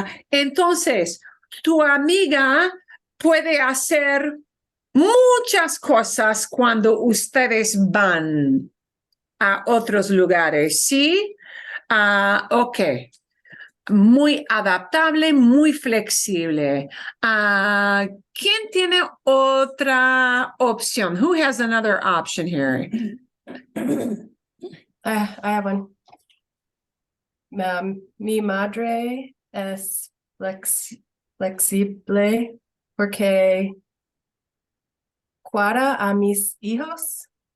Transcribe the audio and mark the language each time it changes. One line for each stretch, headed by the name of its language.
Spanish: Entonces, tu amiga puede hacer muchas cosas cuando ustedes van a otros lugares, ¿sí? Ok. Muy adaptable, muy flexible. ¿Quién tiene otra opción?
English: Who has another option here? I have one.
Spanish: Mi madre es flexible porque cuida a mis hijos.